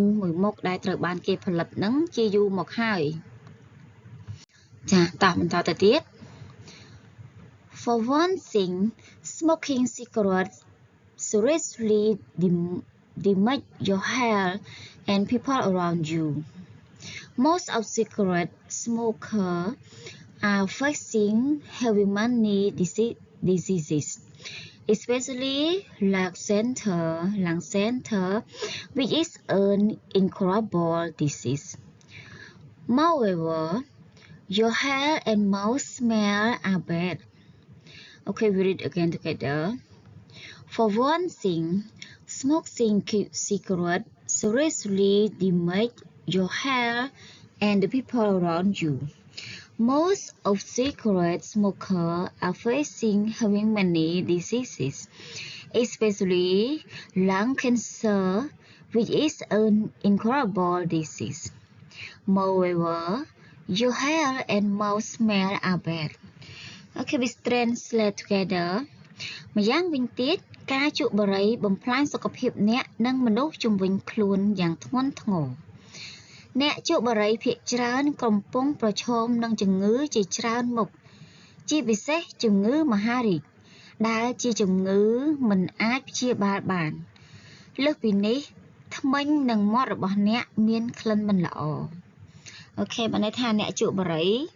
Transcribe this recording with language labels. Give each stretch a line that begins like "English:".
Khmer: យមុខដែលត្រូវបានគេផលិតហ្នឹងជាយូរមកហើយចាតោះបន្តទៅទៀត
English: For one thing, smoking cigarettes seriously damage your health and people around you. Most of cigarette smokers are facing heavy money diseases, especially lung cancer, which is an incurable disease. Moreover, your hair and mouth smell are bad. Okay, we read again together. For one thing, smoking cigarettes seriously damage your hair and the people around you. Most of cigarette smokers are facing heavy many diseases, especially lung cancer, which is an incurable disease. Moreover, your hair and mouth smell are bad. Okay, we translate together.
Khmer: ម្យ៉ាងវិញទៀតការជក់បារីបំផ្លាញសុខភាពអ្នកនិងមនុស្សជុំវិញខ្លួនយ៉ាងធ្ងន់ធ្ងរអ្នកជក់បារីភាគច្រើនកំពុងប្រឈមនឹងជំងឺជាច្រើនមុខជាពិសេសជំងឺមហារីកដែលជាជំងឺមិនអាចព្យាបាលបានលើសពីនេះធ្មេញនិងមាត់របស់អ្នកមានក្លិនមិនល្អអូខេបានន័យថាអ្នកជក់បារី